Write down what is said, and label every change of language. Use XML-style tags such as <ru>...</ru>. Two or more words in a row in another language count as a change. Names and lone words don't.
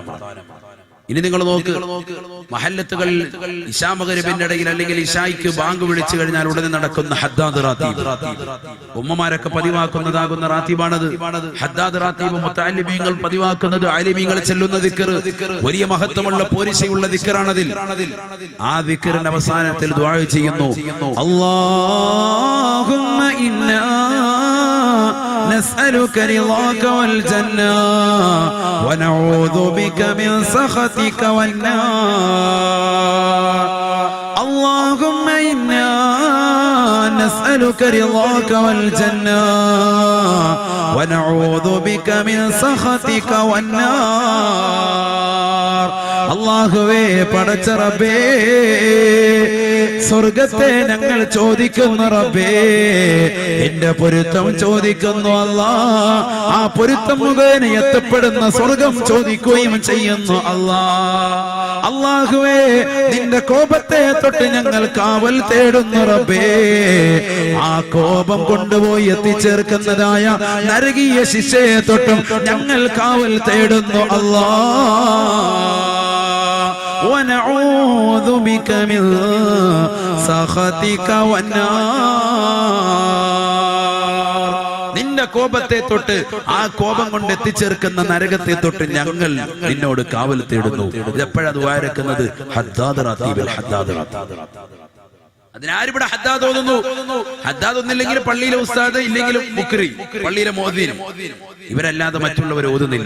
<ml>ഇനി നിങ്ങൾ നോക്ക്, മഹല്ലത്തുകൾ ഇശാ മഗ്രിബിന്റെ ഇടയിൽ അല്ലെങ്കിൽ ഇശായിക്ക് ബാങ്ക് വിളിച്ചു കഴിഞ്ഞാൽ ഉടനെ നടക്കുന്ന ഹദ്ദാദ് റാത്തീബ്, ഉമ്മമാരൊക്കെ പതിവാക്കുന്നതാകുന്ന റാത്തീബാണത്. ഹദ്ദാദ് റാത്തീബ് മുതഅല്ലിമീങ്ങൾ പതിവാക്കുന്നത്, ആലിമീങ്ങൾ ചെല്ലുന്ന ദിക്ർ, വലിയ മഹത്വമുള്ള പോരിശയുള്ള ദിക്റാണതിൽ. ആ ദിക്റിന്റെ അവസാനത്തിൽ ദുആ ചെയ്യുന്നു,</ml> <ar>اللهم إنا نسألك رضاك والجنة ونعوذ بك من سخطك والنار. اللهم إنا نسألك رضاك والجنة ونعوذ بك من سخطك والنار.</ar> <ml>അല്ലാഹുവേ, പടച്ച റബ്ബേ, സ്വർഗത്തെ ഞങ്ങൾ ചോദിക്കുന്നു റബ്ബേ, എന്റെ പൊരുത്തം ചോദിക്കുന്നു അല്ലാ, ആ പൊരുത്തം മുഖേന എത്തപ്പെടുന്ന സ്വർഗം ചോദിക്കുകയും ചെയ്യുന്നു അല്ലാ. അല്ലാഹുവേ, നിന്റെ കോപത്തെ തൊട്ട് ഞങ്ങൾ കാവൽ തേടുന്നു റബ്ബേ, ആ കോപം കൊണ്ടുപോയി എത്തിച്ചേർക്കുന്നതായ നരകീയ ശിക്ഷയെ തൊട്ടും ഞങ്ങൾ കാവൽ തേടുന്നു അല്ലാ.</ml> <ar>ونعوذ بك من سخطك والنار.</ar> <ml>നിന്റെ കോപത്തെ തൊട്ട്, ആ കോപം കൊണ്ട് എത്തിച്ചേർക്കുന്ന നരകത്തെ തൊട്ട് ഞങ്ങൾ നിന്നോട് കാവൽ തേടുന്നു. എപ്പോഴാ ദുആ ഇറക്കുന്നത്? ഹദ്ദാദ് റാത്തീബിൽ. ഹദ്ദാദ് അതിനാരിവിടെ ഹദ്ദാദ് ഓതുന്നു. ഹദ്ദാദ് ഒന്നില്ലെങ്കിൽ പള്ളിയിലെ ഉസ്താദ്, ഇല്ലെങ്കിലും മുക്രി, പള്ളിയിലെ മോദിൻ, ഇവരല്ലാതെ മറ്റുള്ളവർ ഓതുന്നില്ല.</ml>